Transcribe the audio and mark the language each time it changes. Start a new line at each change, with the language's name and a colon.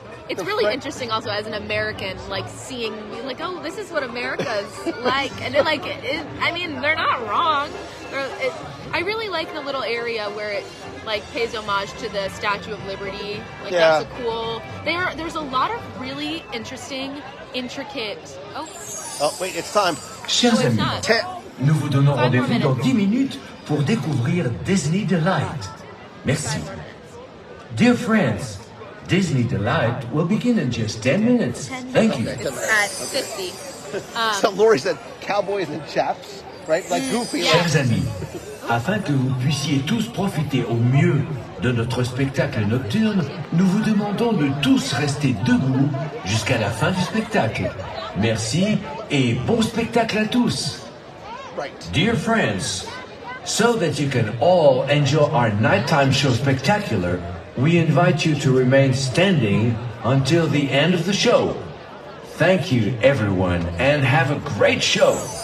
English: It's really interesting also as an American, like seeing, like, oh, this is what America's like. And it, like, I mean, they're not wrong. I really like the little area where it, like, pays homage to the Statue of Liberty. Like, that's a cool... There's a lot of really interesting, intricate... Oh, wait, it's time.
French: Chers amis, nous vous donnons rendez-vous dans 10 minutes pour découvrir Disney Delight. Merci.
English: Dear friends, Disney Delight will begin in just 10 minutes. Thank you. It's at 50. So Lori said cowboys and chaps, right? Like Goofy. Yeah.
French: Chers amis, afin que vous puissiez tous profiter au mieux de notre spectacle nocturne, nous vous demandons de tous rester debout jusqu'à la fin du spectacle. Merci et bon spectacle à tous.
English: Right. Dear friends, so that you can all enjoy our nighttime show spectacular, we invite you to remain standing until the end of the show. Thank you, everyone, and have a great show.